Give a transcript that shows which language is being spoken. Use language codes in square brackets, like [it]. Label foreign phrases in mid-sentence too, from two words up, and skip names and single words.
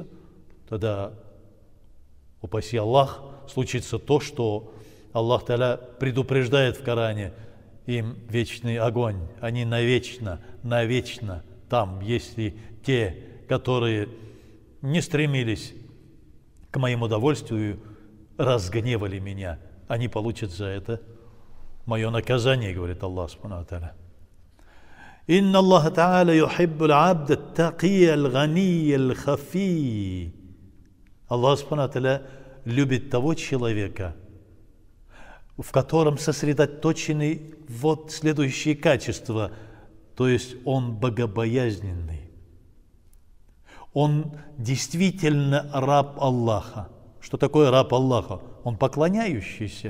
[ru] Тогда, упаси Аллах, случится то, что [ar] الله تعالى [ru] предупреждает в Коране: им вечный огонь, они навечно там, если те, которые не стремились к моему удовольствию, разгневали меня, они получат за это мое наказание, говорит [ar] الله سبحانه وتعالى. إن الله تعالى يحب العبد التقي الغني الخفي. الله سبحانه وتعالى [ru] любит того человека, в котором сосредоточены вот следующие качества, то есть он богобоязненный. Он действительно раб Аллаха. Что такое раб Аллаха? Он поклоняющийся.